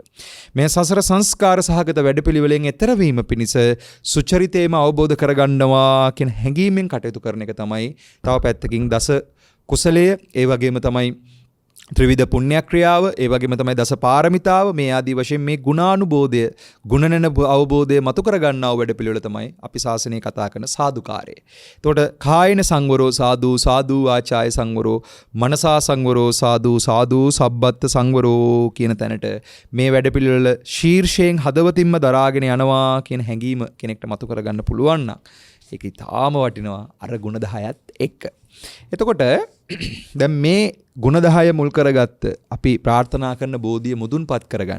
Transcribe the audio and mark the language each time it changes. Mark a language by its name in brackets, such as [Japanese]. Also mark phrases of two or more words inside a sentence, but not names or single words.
[Sinhala] මේ සසර සංස්කාර සහගත වැඩපිළිවෙලෙන් එතර වීම පිණිස සුචරිතේම අවබෝධ කරගන්නවා කියන හැඟීමෙන් කටයුතු කරන එක තමයි තව පැත්තකින් දස කුසලය, ඒ වගේම තමයි ත්‍රිවිධ පුණ්‍යක්‍රියාව, ඒ වගේම තමයි දස පාරමිතාව, මේ ආදී වශයෙන් මේ ගුණානුබෝධය, ගුණනන අවබෝධය මතු කර ගන්නා වැඩ පිළිවෙල තමයි අපි ශාසනයේ කතා කරන සාදුකාරය. එතකොට [Pali] කායන සංවරෝ සාදු, සාදු වාචාය සංවරෝ, මනසා සංවරෝ සාදු, සාදු සබ්බත් සංවරෝ [Sinhala] කියන තැනට මේ වැඩ පිළිවෙල ශීර්ෂයෙන් හදවතින්ම දරාගෙන යනවා කියන හැඟීම කෙනෙක්ට මතු කර ගන්න පුළුවන් නම් ඒක ඉතාම වටිනවා අර ගුණ 10ත් එක්ක. එතකොට දැන් මේ ගුණ 10 මුල් කරගත්ත අපි ප්‍රාර්ථනා කරන බෝධිය මුදුන්පත් කරගන්න.